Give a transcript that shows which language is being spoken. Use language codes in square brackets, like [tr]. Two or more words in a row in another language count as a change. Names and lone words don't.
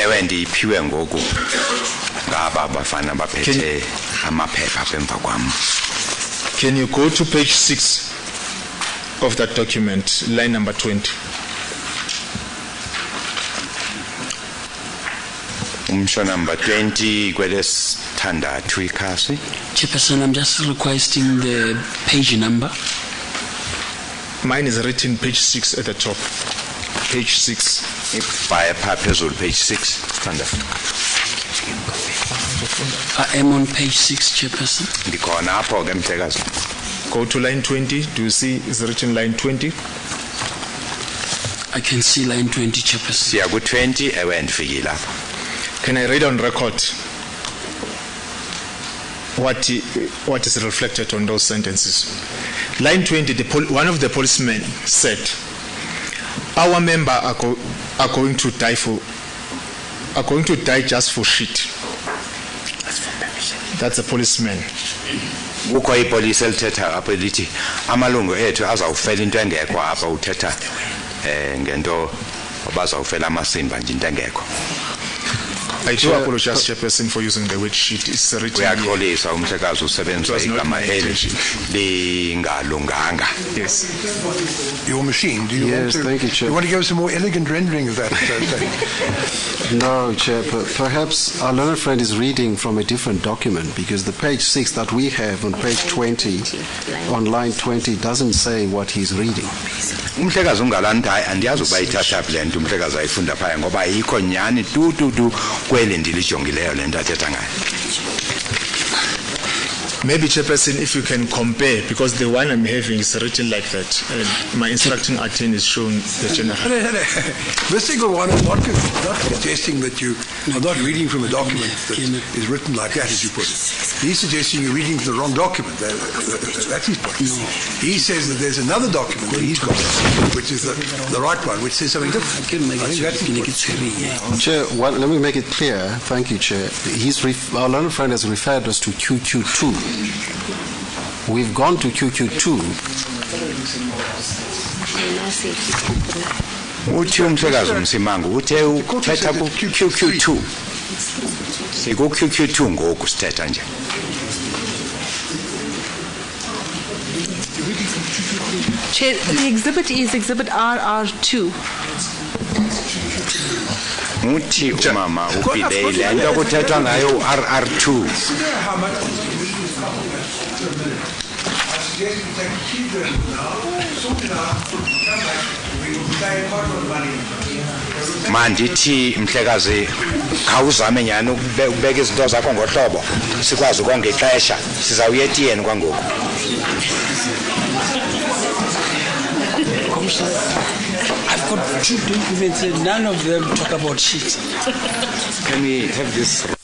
[xh] Ewe ndiyiphiwe ngoku ngaba abafana baphethe amaphepha apha emva kwam. [en] Can you go to page 6 of that document, line number 20? [xh] Umsho number 20 kwelesithandathu ikhasi. [en] Chairperson, I'm just requesting the page number. Mine is written page 6 at the top. Page 6. Ibhaye phaa phezulu page 6 standard. I am on page 6, Chairperson. [xh] Ndikhona apho ke mhlekazi. [en] Go to line 20. Do you see it's written line 20? I can see line 20, Chairperson. [xh] Siya ku-20 ewe ndifikile apha. [en] Can I read on record what is reflected on those sentences? Line 20, one of the policemen said, our member are going to die just for shit. That's a policeman. [xh] Kukho ipolisi elithetha apho lithi amalungu ethu azawufela into engekho apha uthetha ngento abazawufela amasimba nje into engekho. [en] I do apologize, Chairperson, for using the word shit. It's written here. [xh] Uyaxolisa umhlekazi usebenzisa igama lingalunganga. [en] Yes. Your machine, do you Yes, want to, thank you, Chair. You want to give us a more elegant rendering of that? No, Chair, perhaps our learned friend is reading from a different document because the page 6 that we have on page 20, on line 20, doesn't say what he's reading. [xh] Umhlekazi ungalanda andiyazi ukuba ithatha phi le nto umhlekazi ayifunda phaya ngoba ayikho nyani tu kweli ndilijongileyo le nto athetha ngayo. [en] Maybe, Chairperson, if you can compare, because the one I'm having is written like that, and my instructing attorney is shown the general. This single one is not suggesting that you are not reading from a document that is written like that, as you put it. He's suggesting you're reading from the wrong document. That's his point. He says that there's another document that he's got, which is the right one, which says something different. I think that's his point. Chair, let me make it clear. Thank you, Chair. Our learned friend has referred us to QQ2. We've gone to QQ2. [xh] Uthi umhlekazi umsimangu uthe uthetha ku-QQ2. Siku-QQ2 ngoku sithetha nje. [en] Chair, the exhibit is exhibit RR2. [xh] Uthi umama ubhile le nto kuthethwa ngayo RR2. Mandithi mhlekazi khawuzame nyani ukubeka izinto zakho ngohlobo sikwazi ukonga ixesha sizawuya etiyeni kwangoku. [en] I've got 2 documents and none of them talk about shit. Can we have this?